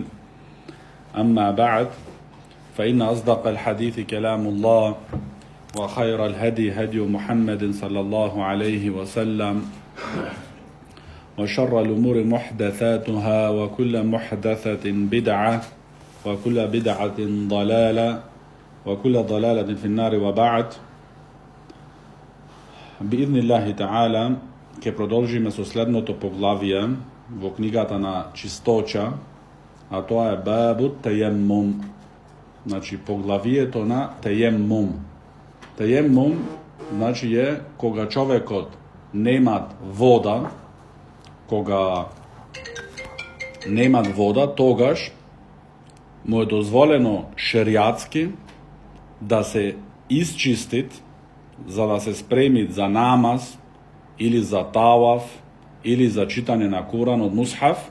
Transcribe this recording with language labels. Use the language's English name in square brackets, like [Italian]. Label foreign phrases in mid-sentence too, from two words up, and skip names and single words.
[Arabic] أما بعد فإن أصدق الحديث كلام الله وخير الهدي هدي محمد صلى الله عليه وسلم وشر الأمور محدثاتها وكل محدثة بدعة وكل بدعة ضلالة وكل ضلالة في النار وبعد. بإذن الله تعالى [Macedonian] ќе продолжиме со следното поглавие во книгата на чисточа, а тоа е [Arabic] باب التيمم, [Macedonian] значи поглавието на тајеммум. Тајеммум значи е кога човекот немат вода, тогаш му е дозволено шеријатски да се исчистит за да се спреми за намаз или за таваф или за читање на Куран од мусхаф.